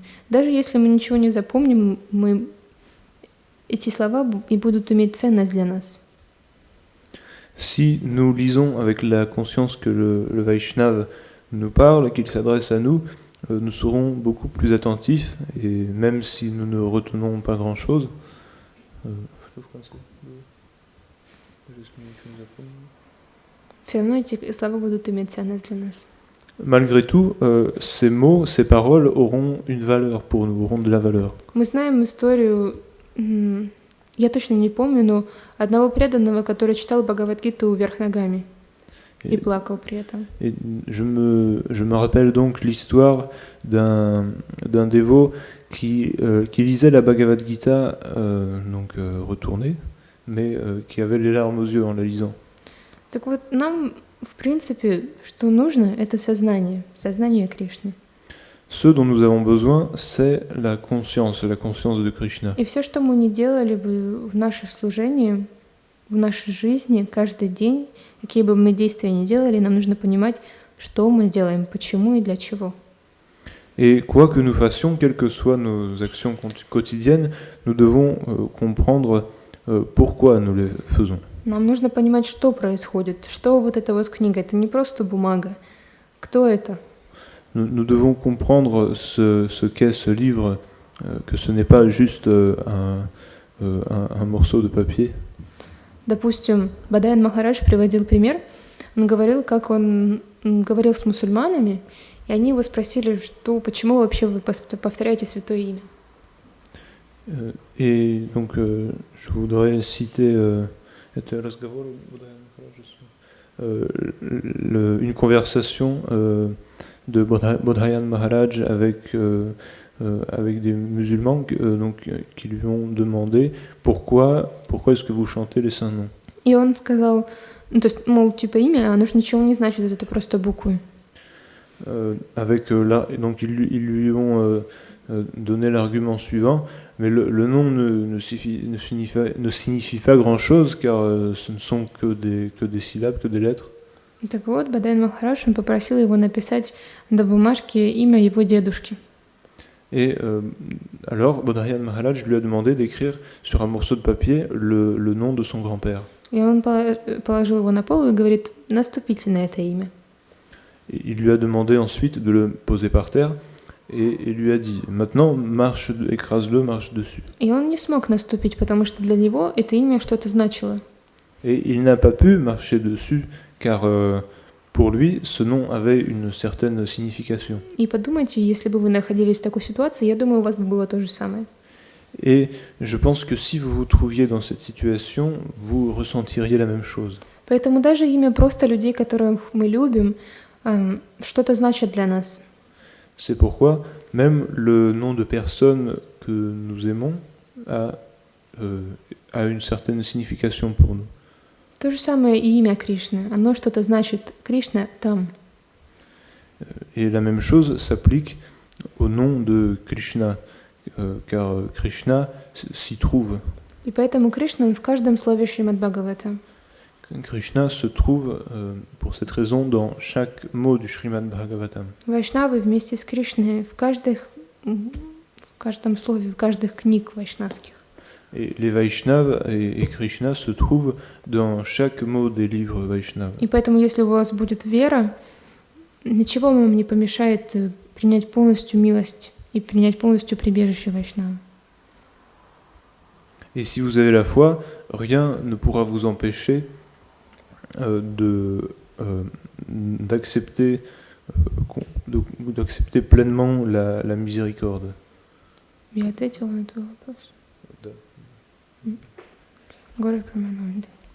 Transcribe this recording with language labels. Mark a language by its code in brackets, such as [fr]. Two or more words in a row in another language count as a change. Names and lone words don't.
[ru] Даже если мы ничего не запомним, эти слова и будут иметь ценность для нас. [fr] Si nous lisons avec la conscience que le Vaishnava nous parle, qu'il s'adresse à nous, nous serons beaucoup plus attentifs, et même si nous ne retenons pas grand-chose, [ru] Все равно эти слова будут иметь ценность для нас. [fr] Malgré tout, ces mots, ces paroles auront une valeur pour nous, auront de la valeur. [ru] Мы знаем историю, я точно не помню, но одного преданного, который читал Бхагавад-гиту вверх ногами и плакал при этом. [fr] Et je me rappelle donc l'histoire d'un dévot qui lisait la Bhagavad Gita retournée, mais qui avait les larmes aux yeux en la lisant. [ru] Так вот, нам, в принципе, что нужно, это сознание Кришны. [fr] Ce dont nous avons besoin, c'est la conscience de Krishna. [ru] И все, что мы не делали бы в нашем служении, в нашей жизни, каждый день, какие бы мы действия ни делали, нам нужно понимать, что мы делаем, почему и для чего. [fr] Et quoi que nous fassions, quelles que soient nos actions quotidiennes, nous devons comprendre pourquoi nous les faisons. [ru] Нам нужно понимать, что происходит, что вот эта вот книга, это не просто бумага. Кто это? [fr] Nous devons comprendre ce qu'est ce livre, que ce n'est pas juste un morceau de papier. [ru] Допустим, Бадаян Махарадж приводил пример. Он говорил, как он говорил с мусульманами, и они его спросили, почему вообще вы повторяете святое имя. [fr] Et donc, je voudrais citer une conversation de Bodhayan Maharaj avec des musulmans qui lui ont demandé pourquoi est-ce que vous chantez les saints noms. [ru] И он сказал, то есть, мол, типа имя, оно же ничего не значит, это просто буквы. [fr] Donc ils lui ont donné l'argument suivant, mais le nom ne signifie pas grand-chose, car ce ne sont que des syllabes, que des lettres. [ru] Так вот, Бадаян Махарадж, он попросил его написать на бумажке имя его дедушки. [fr] Et alors, Bodhayan Maharaj lui a demandé d'écrire sur un morceau de papier le nom de son grand-père. [ru] И он положил его на пол и говорит, наступите на это имя. [fr] Et il lui a demandé ensuite de le poser par terre, et il lui a dit, maintenant, écrase-le, marche dessus. [ru] И он не смог наступить, потому что для него это имя что-то значило. [fr] Et il n'a pas pu marcher dessus, car pour lui, ce nom avait une certaine signification. [ru] И подумайте, если бы вы находились в такой ситуации, я думаю, у вас бы было то же самое. [fr] Et je pense que si vous vous trouviez dans cette situation, vous ressentiriez la même chose. [ru] Поэтому даже имя просто людей, которых мы любим, что-то значит для нас. [fr] C'est pourquoi même le nom de personnes que nous aimons a une certaine signification pour nous. [ru] То же самое и имя Кришны. Оно что-то значит. Кришна там. [fr] Et la même chose s'applique au nom de Krishna, car Krishna s'y trouve. [ru] И поэтому Кришна в каждом слове Шримад-Бхагавата. [fr] Krishna se trouve pour cette raison dans chaque mot du Srimad Bhagavatam. [ru] Вайшнавы вместе с Кришной в каждом слове, в каждых книг вайшнавских. [fr] Et les Vaishnavas et Krishna se trouvent dans chaque mot des livres Vaishnava. [ru] И поэтому, если у вас будет вера, ничего вам не помешает принять полностью милость и принять полностью прибежище Вайшнава. [fr] Et si vous avez la foi, rien ne pourra vous empêcher d'accepter pleinement la miséricorde. [ru] Я ответила на твой вопрос. Да. Гора Прамананды.